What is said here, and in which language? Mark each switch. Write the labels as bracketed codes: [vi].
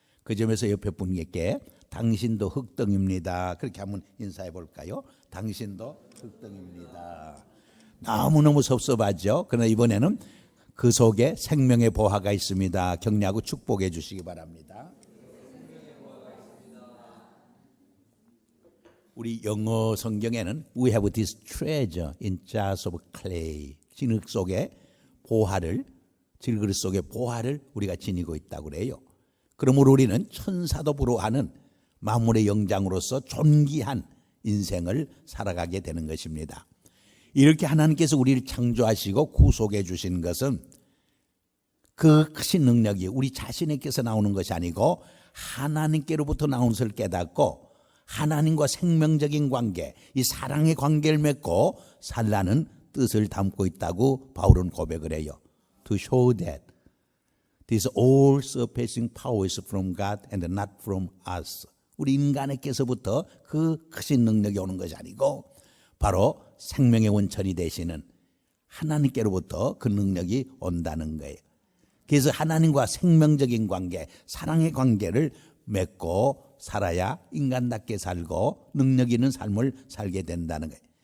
[ko] 그 점에서 옆에 분께 당신도 흙덩입니다 그렇게 한번 인사해 볼까요? 당신도 흙덩입니다. 너무너무 섭섭하죠. 그러나 이번에는 그 속에 생명의 보화가 있습니다. 격려하고 축복해 주시기 바랍니다. 우리 영어 성경에는 [en] We have this treasure in jars of clay. [ko] 진흙 속에 보화를, 질그릇 속에 보화를 우리가 지니고 있다고 그래요. 그러므로 우리는 천사도 부러워하는 만물의 영장으로서 존귀한 인생을 살아가게 되는 것입니다. 이렇게 하나님께서 우리를 창조하시고 구속해 주신 것은 그 크신 능력이 우리 자신에게서 나오는 것이 아니고 하나님께로부터 나오는 것을 깨닫고 하나님과 생명적인 관계, 이 사랑의 관계를 맺고 살라는 뜻을 담고 있다고 바울은 고백을 해요. [en] To show that This all surpassing power is from God and not from us. [ko] 우리 인간에게서부터 그 크신 능력이 오는 것이 아니고 바로 생명의 원천이 되시는 하나님께로부터 그 능력이 온다는 거예요. 그래서 하나님과 생명적인 관계, 사랑의 관계를 맺고 살아야 인간답게 살고 능력 있는 삶을 살게 된다는 거예요.